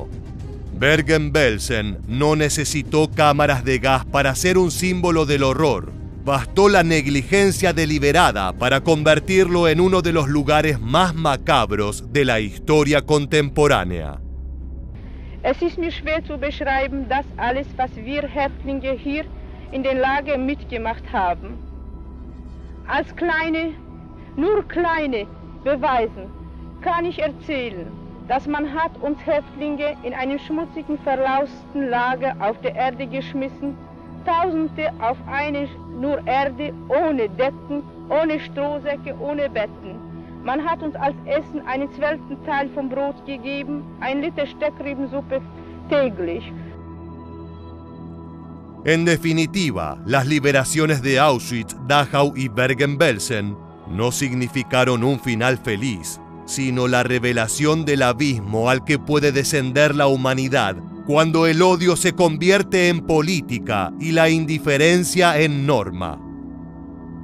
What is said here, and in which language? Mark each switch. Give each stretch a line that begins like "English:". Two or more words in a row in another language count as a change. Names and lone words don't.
Spanish: Bergen-Belsen no necesitó cámaras de gas para ser un símbolo del horror. Bastó la negligencia deliberada para convertirlo en uno de los lugares más macabros de la historia contemporánea.
German: Es ist mir schwer zu beschreiben, das alles, was wir Häftlinge hier in den Lager mitgemacht haben. Als nur kleine Beweisen kann ich erzählen, dass man hat uns Häftlinge in einem schmutzigen, verlausten Lager auf der Erde geschmissen, Tausende auf eine nur Erde, ohne Decken, ohne Strohsäcke, ohne Betten. Man hat uns als Essen einen 12. Teil vom Brot gegeben, 1 Liter Steckrübensuppe täglich.
Spanish: En definitiva, las liberaciones de Auschwitz, Dachau y Bergen-Belsen no significaron un final feliz, sino la revelación del abismo al que puede descender la humanidad cuando el odio se convierte en política y la indiferencia en norma.